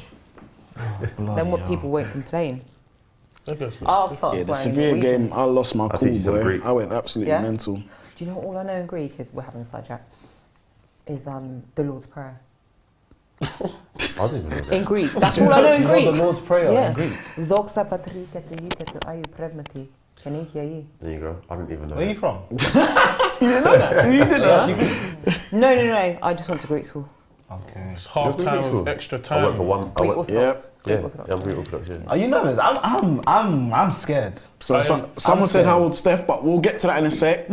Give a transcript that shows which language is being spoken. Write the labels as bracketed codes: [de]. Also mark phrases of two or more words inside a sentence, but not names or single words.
[en] Then what people won't complain. I'll start Yeah, the swearing in severe Norwegian. game, I lost my teach cool, you some boy. Greek. I went absolutely Yeah? mental. Do you know what all I know in Greek is, we're having a side chat, is the Lord's Prayer. I don't even know that. In Greek. That's all I know in You know Greek. the Lord's Prayer Yeah. in Greek. [el] Δόξα πατρί και του Υιού και του Αγίου Πνεύματι. Και νύχια Υιού. [en] There you go. I didn't even know Where are you that. from? You did that? No, I just went to Greek school. Okay. It's half time with extra I went time. for one. I Greek went, Orthodox. Yeah. Greek yeah, Orthodox. I'm Greek Orthodox, yeah. Are you nervous? I'm scared. So someone said how old Steph, but we'll get to that in a sec.